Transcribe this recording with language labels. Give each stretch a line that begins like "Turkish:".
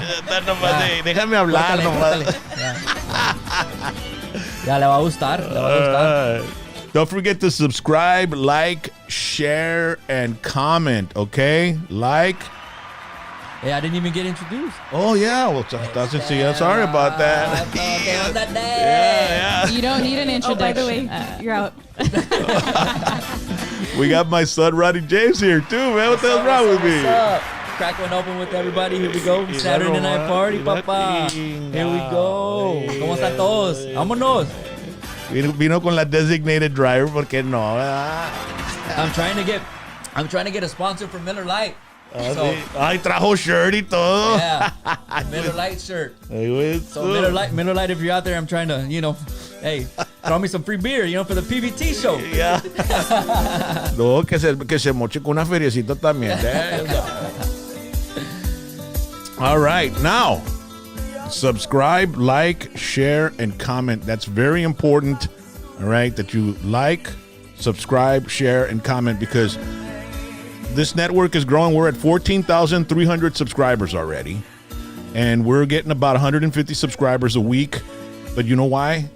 Spanish: Está nomás déjame hablar nomás. Ya le va a gustar. Le va a gustar.
English: Don't forget to subscribe, like, share, and comment, okay? Like. Hey, I didn't even get introduced. Oh, yeah. Well, doesn't see. I'm sorry about that. Yeah. You don't need an Oh, introduction. by the way, you're out. We got my son, Ronnie James, here, too, man. What the hell's wrong with me? What's up? Crack one open with everybody. Here we go. Saturday night party, papá. Here we go.
Spanish: ¿Cómo están todos? Vámonos. Vino con la
English: designated driver,
Spanish: porque no, ¿verdad?
English: I'm trying to get a sponsor for Miller Lite. So,
Spanish: Ay, trajo shirt y todo.
English: yeah, Miller Lite shirt.
Spanish: Ay, güey,
English: So Miller Lite, if you're out there, I'm trying to, hey, throw me some free beer, for the PVT show. Yeah.
Spanish: No, que se moche con una feriecita también.
English: All right, now, subscribe, like, share, and comment. That's very important, all right, that you like, subscribe, share, and comment, because this network is growing. We're at 14,300 subscribers already, and we're getting about 150 subscribers a week. But you know why?